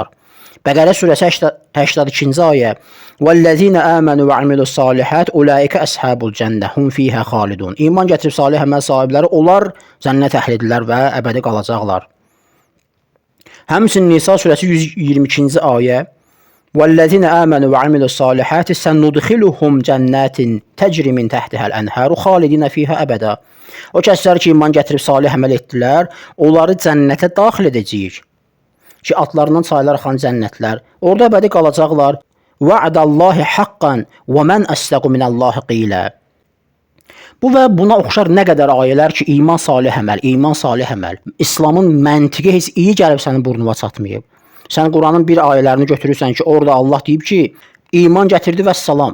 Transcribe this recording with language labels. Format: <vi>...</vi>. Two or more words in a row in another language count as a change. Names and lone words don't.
<az>Bəqərə surəsi 82-ci ayə.</az> <ar>والذين آمنوا وعملوا الصالحات أولئك أصحاب الجنة. هم فيها خالدون.</ar> <az>İman gətirib salih əməl sahibləri, onlar cənnət əhlidirlər və əbədi qalacaqlar. Həmçinin Nisa surəsi 122-ci ayə.</az> <ar>وَالَّذِينَ آمَنُوا وَعَمِلُوا الصَّالِحَاتِ سَنُدْخِلُهُمْ جَنَّاتٍ تَجْرِي مِنْ تَحْتِهَا الْأَنْهَارُ خَالِدِينَ فِيهَا أَبَدًا.</ar> <az>O kəslər ki, iman gətirib salih əməl etdilər, onları cənnətə daxil edəcəyik. Ki, atlarından çaylar axan cənnətlər. Orada əbədi qalacaqlar.</az> <ar>وَعَدَ حقا ومن أصدق من الله قيلا.</ar> <az>Bu və buna oxşar nə qədər ayələr ki, iman salih əməl, iman salih əməl. İslamın məntiqi heç iyi gəlib sənin burnuna çatmayıb. Sən Quranın bir ayələrini götürürsən ki, orada Allah deyib ki, iman gətirdi və salam.</az>